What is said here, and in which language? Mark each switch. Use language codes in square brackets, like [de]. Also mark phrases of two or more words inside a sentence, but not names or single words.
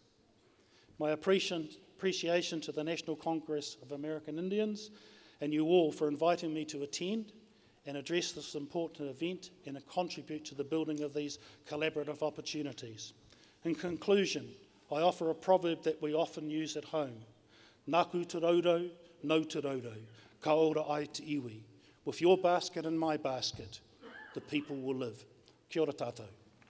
[en] My appreciation to the National Congress of American Indians and you all for inviting me to attend and address this important event and contribute to the building of these collaborative opportunities. In conclusion, I offer a proverb that we often use at home. [mi] Naku te raudo, no te raudo, ka ora ai te iwi. [en] With your basket and my basket, the people will live. [mi] Kia ora tātou.